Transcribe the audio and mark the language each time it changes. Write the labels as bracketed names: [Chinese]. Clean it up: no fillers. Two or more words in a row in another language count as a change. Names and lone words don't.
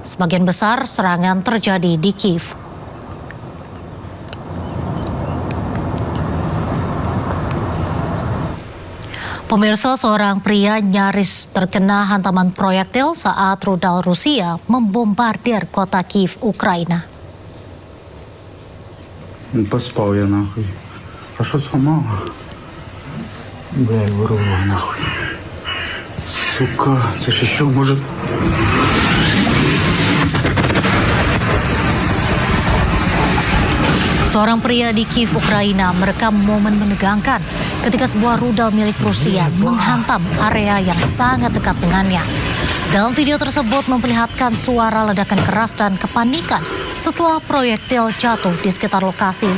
[Indonesian] Sebagian besar serangan terjadi di Kiev. Pemirsa, seorang pria nyaris terkena hantaman proyektil saat rudal Rusia membombardir kota Kiev, Ukraina. [Russian] Поспал я нахуй. А что сломало? Бля, вырвало нахуй. Сука, это ж еще может... [Indonesian] Seorang pria di Kiev, Ukraina merekam momen menegangkan ketika sebuah rudal milik Rusia menghantam area yang sangat dekat dengannya. Dalam video tersebut memperlihatkan suara ledakan keras dan kepanikan setelah proyektil jatuh di sekitar lokasi.